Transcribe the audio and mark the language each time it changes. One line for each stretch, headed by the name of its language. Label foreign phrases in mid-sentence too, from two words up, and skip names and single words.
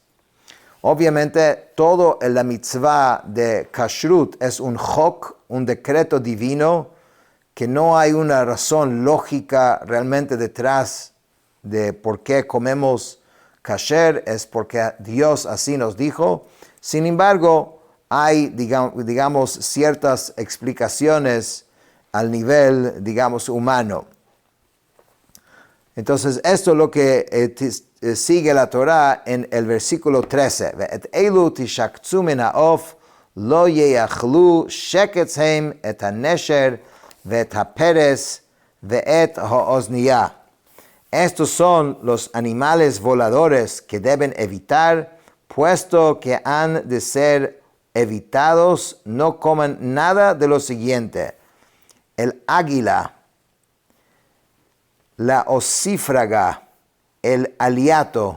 Spanish: Obviamente, todo la mitzvah de kashrut es un chok, un decreto divino, que no hay una razón lógica realmente detrás de por qué comemos kasher, es porque Dios así nos dijo. Sin embargo, hay, digamos, ciertas explicaciones al nivel, digamos, humano. Entonces, esto es lo que sigue la Torá en el versículo 13.
Hebrew: את אלה תשקצו מן העוף לא יאכלו שקץ את הנשר ואת הפרס ואת העזניה.
Spanish: Estos son los animales voladores que deben evitar, puesto que han de ser evitados, no coman nada de lo siguiente: el águila, la osífraga, el aliato.